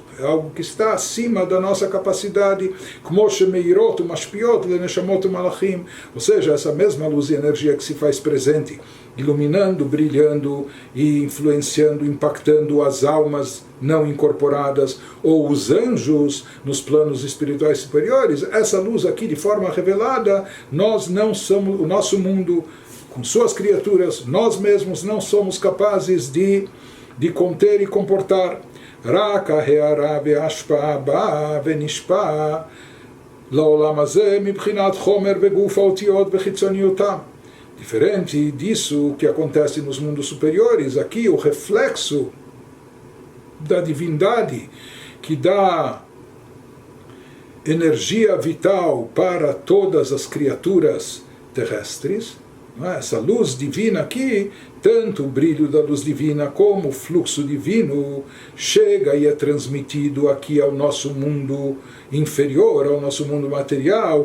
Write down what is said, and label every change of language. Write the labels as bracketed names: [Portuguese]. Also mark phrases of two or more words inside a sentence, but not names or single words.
[Portuguese] É algo que está acima da nossa capacidade, ou seja, essa mesma luz e energia que se faz presente, iluminando, brilhando e influenciando, impactando as almas não incorporadas ou os anjos nos planos espirituais superiores, essa luz aqui de forma revelada, nós não somos, o nosso mundo com suas criaturas, nós mesmos não somos capazes de conter e comportar. [Hebrew] רק הארה ושפע בא ונשפע לעולם הזה מבחינת חומר וגוף האותיות וחיצוניותם. [Portuguese] Diferente disso que acontece nos mundos superiores, aqui o reflexo da divindade que dá energia vital para todas as criaturas terrestres, essa luz divina aqui, tanto o brilho da luz divina como o fluxo divino chega e é transmitido aqui ao nosso mundo inferior, ao nosso mundo material.